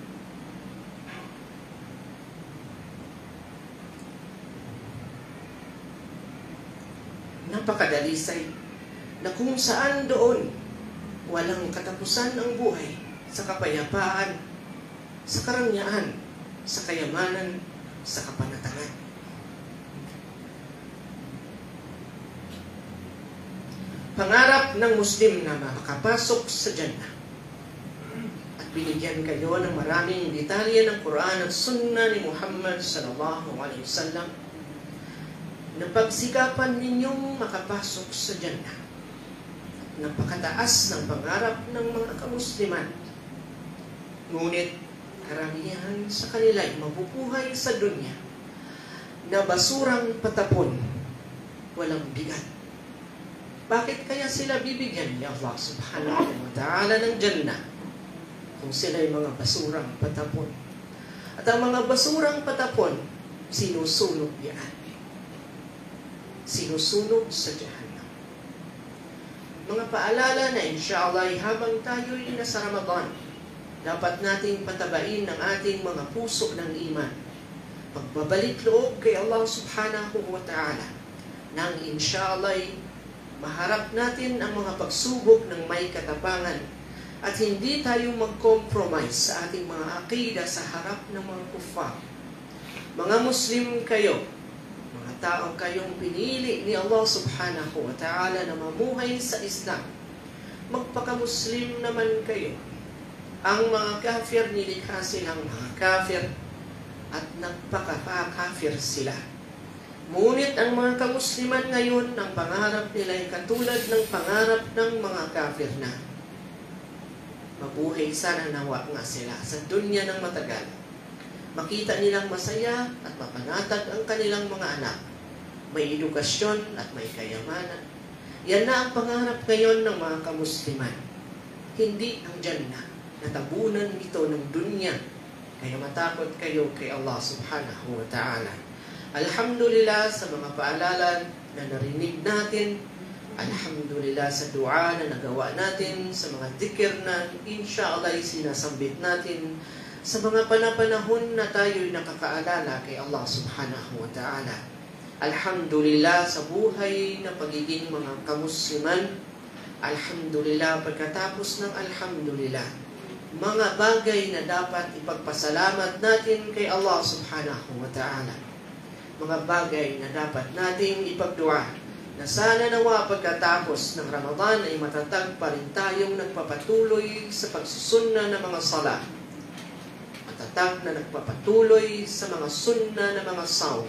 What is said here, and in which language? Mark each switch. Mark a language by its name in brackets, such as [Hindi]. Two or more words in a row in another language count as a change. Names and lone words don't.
[Filipino] napakadalisay, na kung saan doon walang katapusan ang buhay sa kapayapaan, sa karangyaan, sa kayamanan, sa kapanatangan. Pangarap ng Muslim na makapasok sa Jannah at binigyan kayo ng maraming detalye ng Quran at Sunnah ni Muhammad [Arabic] صلى الله عليه وسلم [Filipino] na pagsikapan ninyong makapasok sa Jannah. Napakataas ng pangarap ng mga kamusliman. Ngunit karamihan sa kanila ay mabubuhay sa dunya na basurang patapon, walang bigat. Bakit kaya sila bibigyan ni Allah [Arabic] سبحانه وتعالى [Filipino] ng Jannah kung sila ay mga basurang patapon? At ang mga basurang patapon, sinusunog yan. Sinusunog sa Jahannam. Mga paalala na inshallah habang tayo'y nasa Ramadan, dapat nating patabain ang ating mga puso ng iman. Pagbabalik loob kay Allah [Arabic] سبحانه وتعالى [Filipino] nang inshallah maharap natin ang mga pagsubok ng may katapangan at hindi tayo mag-compromise sa ating mga akida sa harap ng mga kuffar. Mga Muslim kayo, mga taong kayong pinili ni Allah [Arabic] سبحانه وتعالى [Filipino] na mamuhay sa Islam. Magpaka-Muslim naman kayo. Ang mga kafir, nilikha silang mga kafir at nagpaka-kafir sila. Ngunit ang mga kamusliman ngayon, ang pangarap nila ay katulad ng pangarap ng mga kafir na mabuhay sana nawa nga sila sa dunya ng matagal. Makita nilang masaya at mapanatag ang kanilang mga anak. May edukasyon at may kayamanan. Yan na ang pangarap ngayon ng mga kamusliman. Hindi ang Jannah. Natabunan ito ng dunya. Kaya matakot kayo kay Allah [Arabic] سبحانه وتعالى. [Filipino] Alhamdulillah sa mga paalala na narinig natin. Alhamdulillah sa dua na nagawa natin, sa mga dhikr na inshallah sinasambit natin. sa mga panapanahon na tayo'y nakakaalala kay Allah [Arabic] سبحانه وتعالى. [Filipino] Alhamdulillah sa buhay na pagiging mga kamusliman. Alhamdulillah pagkatapos ng alhamdulillah. Mga bagay na dapat ipagpasalamat natin kay Allah [Arabic] سبحانه وتعالى. [Filipino] Mga bagay na dapat nating ipagdua na sana nawa pagkatapos ng Ramadan ay matatag pa rin tayong nagpapatuloy sa pagsusunna ng mga sala. Matatag na nagpapatuloy sa mga sunna ng mga saum.